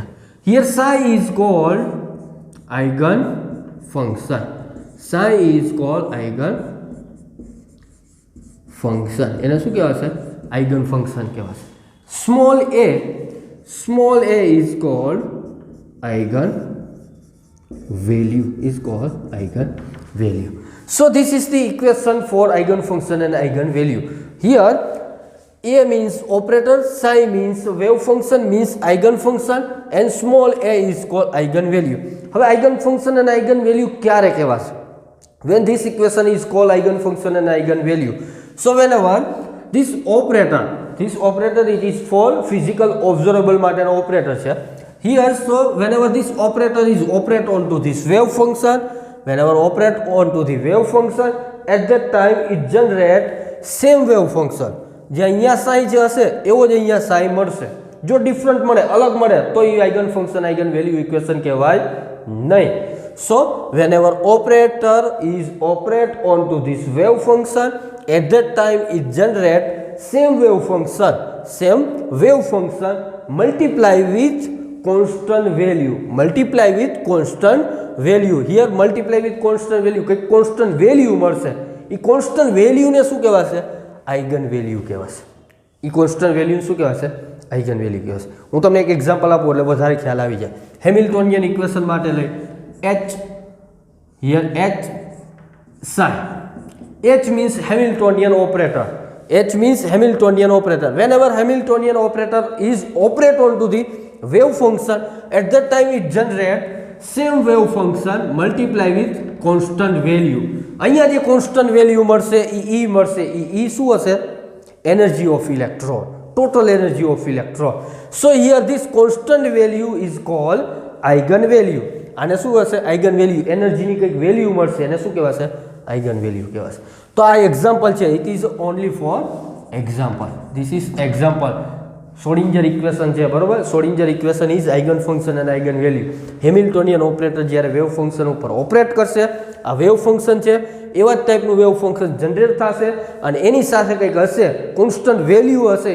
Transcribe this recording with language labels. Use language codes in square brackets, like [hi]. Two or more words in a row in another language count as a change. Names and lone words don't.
[en] here psi is called eigen function. psi is called eigen function. [gu] એને શું કહેવાશે? [en] eigen function કહેવાશે. small a is called eigen value, is called eigenvalue. So this is the equation for eigenfunction and eigenvalue. Here a means operator, psi means wave function means eigenfunction and small a is called eigenvalue. [gu] હવે [en] eigenfunction and eigenvalue [gu] ક્યારે કહેવાશે? [en] When this equation is called eigenfunction and eigenvalue. So whenever this operator it is for physical observable [gu] માટેનો ઓપરેટર છે. [en] Here so whenever this operator is operate onto this wave function, whenever operate onto the wave function, at that time it generate same wave function. [gu] જે અહીંયા સાઈ જે હશે એવો જ અહીંયા સાઈ મળશે. જો ડિફરન્ટ મળે, અલગ મળે તો એ [en] eigen function eigen value equation [gu] કહેવાય નહીં. [en] So whenever operator is operate onto this wave function, at that time it generate same wave function multiply with constant value. Multiply with constant value. Here multiply with constant value. [gu] કંઈક [en] constant value [gu] મળશે. એ [en] constant value [gu] ને શું કહેવાશે? [en] eigen value [gu] કહેવાશે. એ [en] constant value [gu] શું કહેવાશે? [en] eigen value [gu] કહેવાશે. હું તમને એક એક્ઝામ્પલ આપું એટલે વધારે ખ્યાલ આવી જાય. [en] Hamiltonian equation [gu] માટે લઈ [en] h here h psi. H means Hamiltonian operator. H means Hamiltonian operator. Whenever Hamiltonian operator is operate onto the wave function, at that time it generate same wave function multiply with constant value. અહીંયા જે constant value મળશે એ મળશે એ શું હશે? Energy of electron, total energy of electron. So here this constant value is called eigenvalue. [gu] આને શું હશે? eigenvalue. એનર્જીની કંઈક વેલ્યુ મળશે એને શું કહેવાશે? eigenvalue કહેવાશે. તો આ એક્ઝામ્પલ છે. [en] it is only for example. this is example. Schrödinger equation [gu] છે, બરોબર. [en] Schrödinger equation is eigen function [gu] અને [en] eigen value. Hamiltonian operator [gu] જ્યારે [en] wave function [gu] ઉપર ઓપરેટ કરશે, આ [en] wave function [gu] છે, એવા જ ટાઈપનું [en] wave function generate [gu] થશે અને એની સાથે કંઈક હશે, [en] constant value [gu] હશે.